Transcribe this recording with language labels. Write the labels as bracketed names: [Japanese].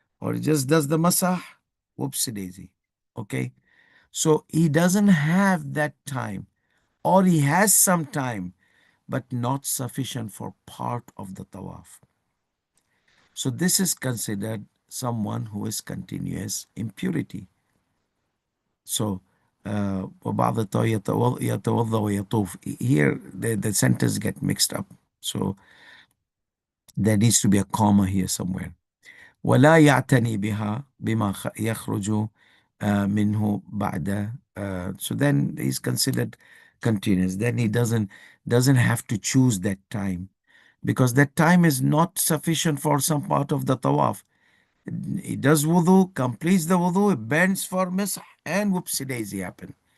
[English] Or he just does the masah, whoopsie daisy. Okay? So he doesn't have that time, or he has some time, but not sufficient for part of the tawaf. So this is considered someone who is continuous impurity. [Arabic] So وبعض يتوضأ ويطوف. [English] Here the sentence get mixed up. So there needs to be a comma here somewhere. [Arabic] ولا يعتني بها بما يخرج منه بعد. [English] So then he's considered continuous. Then he doesn't have to choose that time because that time is not sufficient for some part of the tawaf. He does wudu, completes the wudu, bends for misah, and whoopsie daisy happen.